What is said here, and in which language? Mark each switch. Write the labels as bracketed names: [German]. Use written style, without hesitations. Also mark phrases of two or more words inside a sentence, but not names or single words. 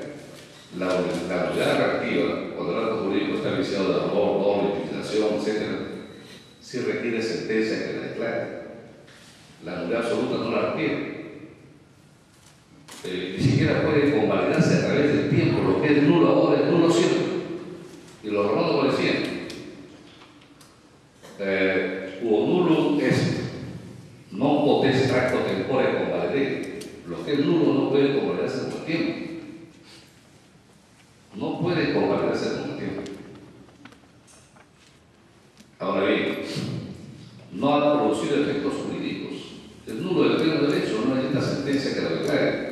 [Spanish] La nulidad relativa, cuando el acto jurídico está viciado de error, doble, utilización, etc., sí requiere sentencia que la declare. La nulidad absoluta no la requiere. Ni siquiera puede convalidarse a través del tiempo. Lo que es nulo ahora es nulo siempre. Y los romanos lo decían. [Latin] Quo nullum est, non potest tracto tempore convalidere. [Spanish] Lo que es nulo no puede convalidarse con el tiempo. No puede convalidarse con el tiempo. Ahora bien, no ha producido efectos jurídicos. Es nulo del pleno derecho, no hay esta sentencia que lo declare.